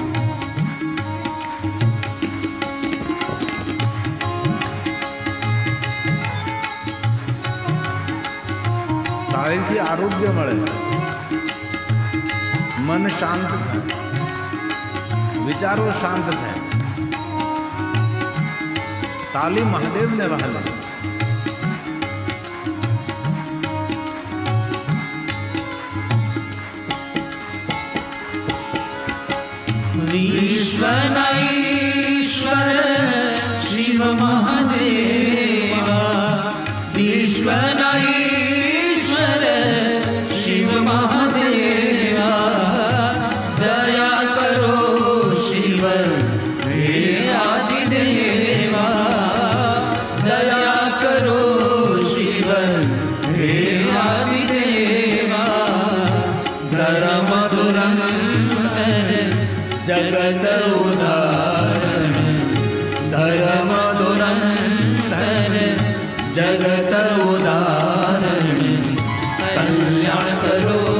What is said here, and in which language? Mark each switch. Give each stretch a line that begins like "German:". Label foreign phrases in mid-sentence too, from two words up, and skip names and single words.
Gujarati: તાળીથી આરોગ્ય મળે, મન શાંત થાય, વિચારો શાંત થાય. તાલી મહાદેવને વહાલા. વિશ્વના ઈશ્વર શિવ મહાદેવા વિશ્વના ઈશ્વર શિવ મહાદેવા દયા કરો શિવ હે આદિદેવા દયા કરો શિવ હે આદિદેવા ધર્મ દુરંતર જગત ઉદાહરણ ધર્મ દુરંતર જગત ઉદાહરણ કલ્યાણ કરો